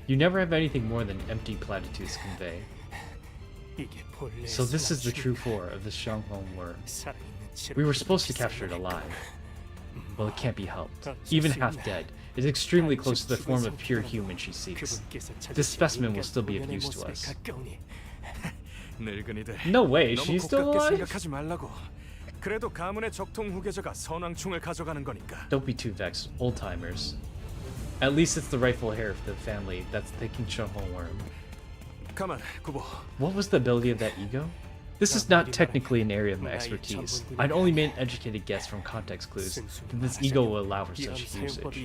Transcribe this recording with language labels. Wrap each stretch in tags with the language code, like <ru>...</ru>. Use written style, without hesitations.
<en>You never have anything more than empty platitudes to convey. So this is the true core of the Shanghong worm. We were supposed to capture it alive. Well, it can't be helped. Even half dead, it's extremely close to the form of pure human she seeks. This specimen will still be of use to us. No way, she's still alive?</en> <ko>생각하지 말라고. 그래도 가문의 적통 후계자가 선왕충을 가져가는 거니까.</ko> <en>Don't be too vexed, old-timers. At least it's the rightful heir of the family that's taking Shanghong worm.</en> <ko>가만, 구보.</ko> <en>What was the ability of that ego? This is not technically an area of my expertise. I'd only made an educated guess from context clues that this ego will allow for such usage.</en>